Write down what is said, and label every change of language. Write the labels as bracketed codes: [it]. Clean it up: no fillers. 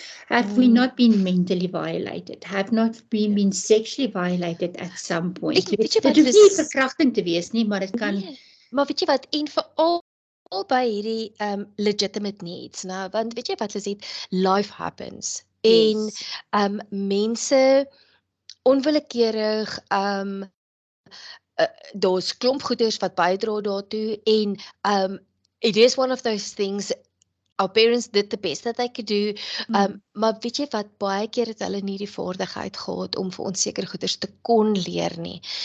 [en] Have we not been mentally violated? Have not been sexually violated at some point? [af] Dit hoef nie verkrachting te wees nie, maar dit kan. Nee, maar weet jy wat, en veral by hierdie [en] legitimate needs, [af] nou, want weet jy wat is dit, [en] life happens, [af] en mense onwillekeurig, daar's klomp goeders wat bydra daartoe, en [en] it is one of those things, our parents did the best that they could do. [af] Maar weet jy wat, baie keer het hulle nie die vaardigheid gehad om vir ons sekere goeders te kon leer nie.